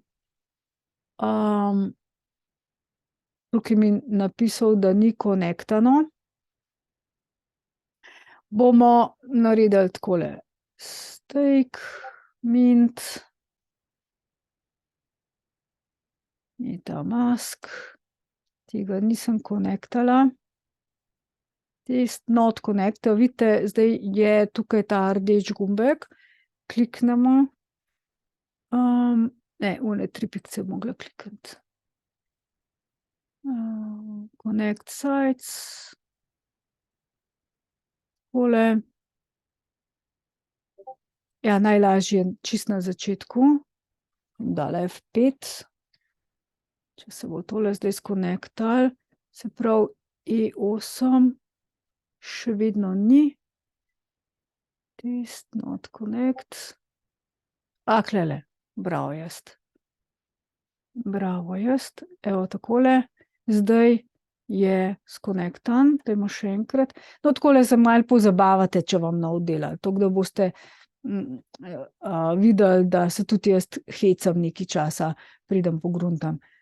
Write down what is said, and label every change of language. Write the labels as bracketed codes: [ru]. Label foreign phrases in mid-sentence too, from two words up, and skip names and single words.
[sl] Tukaj mi napisal, da ni konektano. Bomo naredili takole, [en] stake, mint, [sl] MetaMask, tega nisem konektala. [en] Test not connected, [sl] vidite, zdaj je tukaj ta rdeč gumbek, kliknemo, ne, one 3 pikce mogla klikati. [en] Connect sites, [sl] tole, Ja, najlažje je čist na začetku. Dala F5. Če se bo tole zdaj skonektal, se pravi E8 še vedno ni. [en] Test, not connect. [sl] Klele, bravo jaz. Bravo jaz, evo takole. Zdaj je skonektan, dajmo še enkrat. No, takole se malo pozabavate, če vam ne dela. Tako da boste videli, da se tudi jaz hecam nekaj časa, pridem pogruntam.